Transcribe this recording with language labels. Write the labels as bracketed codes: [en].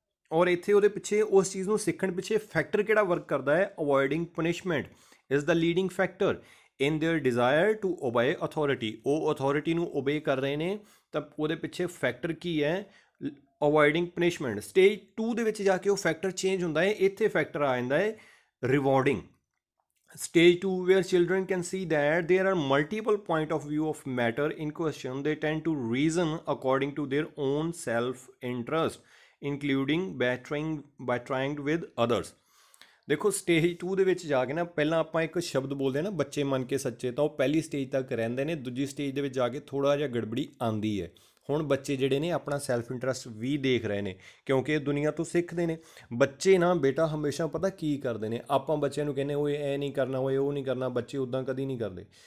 [pa] ਔਰ ਇੱਥੇ ਉਹਦੇ ਪਿੱਛੇ ਉਸ ਚੀਜ਼ ਨੂੰ ਸਿੱਖਣ ਪਿੱਛੇ ਫੈਕਟਰ ਕਿਹੜਾ ਵਰਕ ਕਰਦਾ ਹੈ, [en] Avoiding punishment is the leading factor in their desire to obey authority. [pa] ਉਹ ਅਥਾਰਟੀ ਨੂੰ ਓਬੇ ਕਰ ਰਹੇ ਨੇ, ਤਾਂ ਉਹਦੇ ਪਿੱਛੇ ਫੈਕਟਰ ਕੀ ਹੈ, ਅਵੋਇਡਿੰਗ ਪਨਿਸ਼ਮੈਂਟ। ਸਟੇਜ 2 ਦੇ ਵਿੱਚ ਜਾ ਕੇ ਉਹ ਫੈਕਟਰ ਚੇਂਜ ਹੁੰਦਾ ਹੈ, ਇੱਥੇ ਫੈਕਟਰ ਆ ਜਾਂਦਾ ਹੈ rewarding. [en] Stage 2 where children can see that there are multiple point of view of matter in question, they tend to reason according to their own self-interest, including by trying with others। [pa] ਦੇਖੋ stage 2 ਦੇ ਵਿੱਚ ਜਾ ਕੇ ਨਾ ਪਹਿਲਾਂ ਆਪਾਂ ਇੱਕ ਸ਼ਬਦ ਬੋਲਦੇ ਹਾਂ ਨਾ ਬੱਚੇ ਮੰਨ ਕੇ ਸੱਚੇ, ਤਾਂ ਉਹ ਪਹਿਲੀ ਸਟੇਜ ਤੱਕ ਰਹਿੰਦੇ ਨੇ। ਦੂਜੀ ਸਟੇਜ ਦੇ ਵਿੱਚ ਜਾ ਕੇ ਥੋੜ੍ਹਾ ਜਿਹਾ ਗੜਬੜੀ ਆਉਂਦੀ ਹੈ। ਹੁਣ ਬੱਚੇ ਜਿਹੜੇ ਨੇ ਆਪਣਾ ਸੈਲਫ ਇੰਟਰਸਟ ਵੀ ਦੇਖ ਰਹੇ ਨੇ, ਕਿਉਂਕਿ ਇਹ ਦੁਨੀਆ ਤੋਂ ਸਿੱਖਦੇ ਨੇ। ਬੱਚੇ ਨਾ ਬੇਟਾ ਹਮੇਸ਼ਾ ਪਤਾ ਕੀ ਕਰਦੇ ਨੇ, ਆਪਾਂ ਬੱਚਿਆਂ ਨੂੰ ਕਹਿੰਦੇ ਓਏ ਇਹ ਨਹੀਂ ਕਰਨਾ, ਓਏ ਉਹ ਨਹੀਂ ਕਰਨਾ, ਬੱਚੇ ਉੱਦਾਂ ਕਦੀ ਨਹੀਂ ਕਰਦੇ।